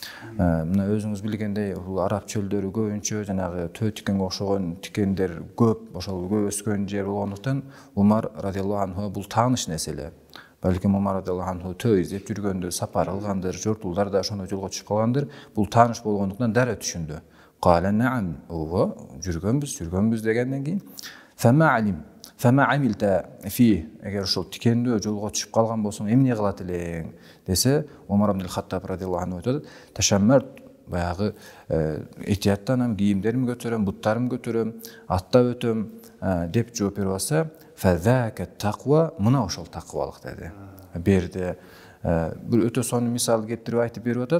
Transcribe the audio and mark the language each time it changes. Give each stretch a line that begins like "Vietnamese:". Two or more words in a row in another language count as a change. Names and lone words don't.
Kyrgyz: Мына өзүңүз билгендей бул араб чөлдөрү көбүнчө жанагы төө тикенге окшогон тикендер көп, ошол көп өскөн жер болгондуктан Умар
Arabic: رضي الله عنه
Kyrgyz: бул тааныш нерселер. Балким Умар
Arabic: رضي الله عنه
Kyrgyz: төө издеп жүргөндүр, сапар кылгандыр, жортулдар да ошондой жолго чыгып калгандыр. Бул тааныш болгондуктан дароо түшүндү.
Arabic: قال نعم,
Kyrgyz: ого, жүргөнбүз дегенден кийин
Arabic: فما عملت في,
Kyrgyz: эгер ошол тикендөө жолго түшүп калган болсоң, эмне кылат элең десе, Умар ибн Хаттаб
Arabic: رضي الله عنه
Kyrgyz: айтат, ташаммарт, баягы этияттанам, кийимдеримди көтөрөм, буттарымды көтөрөм, аттап өтөм деп жооп берип алса,
Arabic: فذاك التقوى,
Kyrgyz: мына ошол такыбалык деди. Берди бир өтө сонун мисал келтирип айтып берип атат.